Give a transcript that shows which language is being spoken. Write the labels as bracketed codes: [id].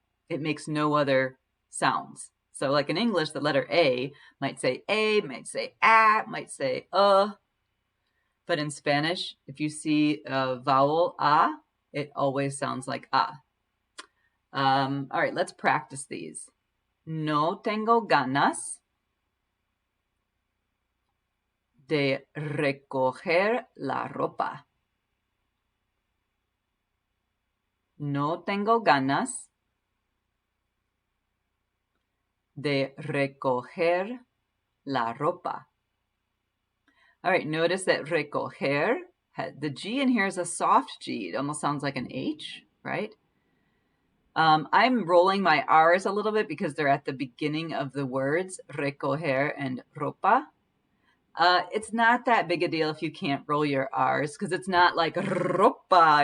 [en] It makes no other sounds. So like in English, the letter A, might say might say But in Spanish, if you see a vowel a, it always sounds like ah. All right, let's practice these. [es] No tengo ganas de recoger la ropa. No tengo ganas de recoger la ropa. [en] All right, notice that recoger, the G in here is a soft G. It almost sounds like an H, right? I'm rolling my R's a little bit because they're at the beginning of the words, recoger and ropa. It's not that big a deal if you can't roll your R's because it's not like ropa.